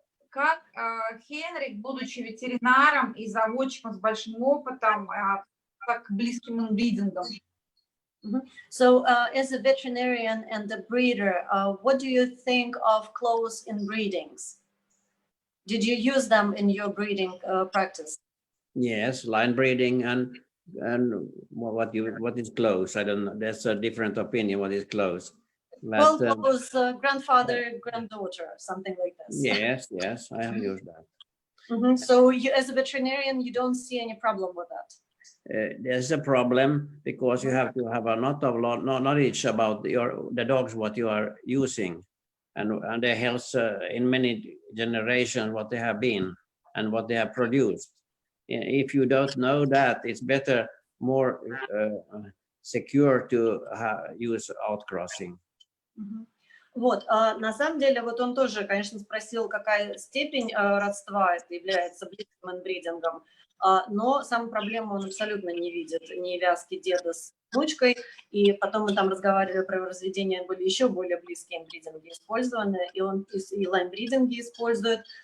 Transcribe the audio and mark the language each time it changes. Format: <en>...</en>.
<ru>Как Хенрик, будучи ветеринаром и заводчиком с большим опытом, как близким инбридингом?</ru> <en>So, as a veterinarian and a breeder, what do you think of close inbreedings? Did you use them in your breeding practice? Yes, line breeding and what is close? I don't know. That's a different opinion. What is close? But, well, close grandfather, granddaughter, something like this. Yes, I have used that. So, you, as a veterinarian, you don't see any problem with that? There's a problem because you have to have a lot of knowledge about the dogs what you are using, and their health in many generations, what they have been and what they have produced. If you don't know that, it's better, more secure to use outcrossing.</en> <ru>Вот, на самом деле, вот он тоже, конечно, спросил, какая степень родства это является близким инбридингом, но саму проблему он абсолютно не видит, не вязки деда с внучкой, и потом мы там разговаривали про разведение, были еще более близкие инбридинги использованы, и он и лайнбридинги использует.</ru>